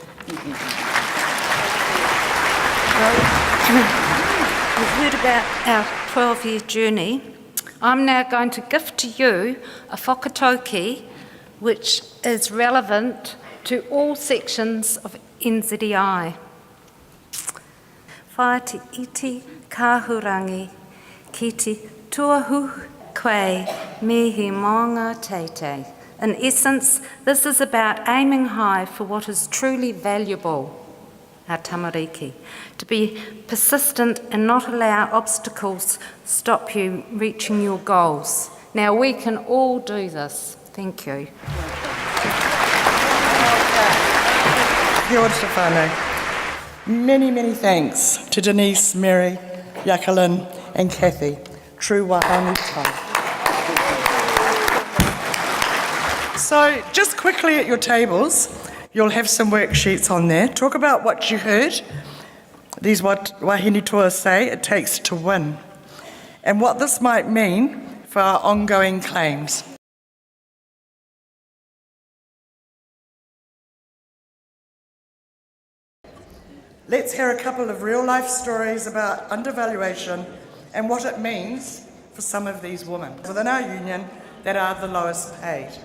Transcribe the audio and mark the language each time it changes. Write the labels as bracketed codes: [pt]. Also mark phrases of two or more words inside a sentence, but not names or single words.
[en] We've heard about our 12-year journey. I'm now going to gift to you a whakatauki which is relevant to all sections of NZEI. [mi] Whae te iti kāhurangi ki te tuahu koe me he maunga teitei. [en] In essence, this is about aiming high for what is truly valuable, our tamariki, to be persistent and not allow obstacles stop you reaching your goals. Now, we can all do this. Thank you. [mi] Kia ora te whānau. [en] Many, many thanks to Denise, Mary, Jacqueline and Kathy. [mi] True wahānau tai. [en] So, just quickly at your tables, you'll have some worksheets on there. Talk about what you heard. These what [mi] wahine toa [en] say, it takes to win. And what this might mean for our ongoing claims. Let's hear a couple of real-life stories about undervaluation and what it means for some of these women within our union that are the lowest paid.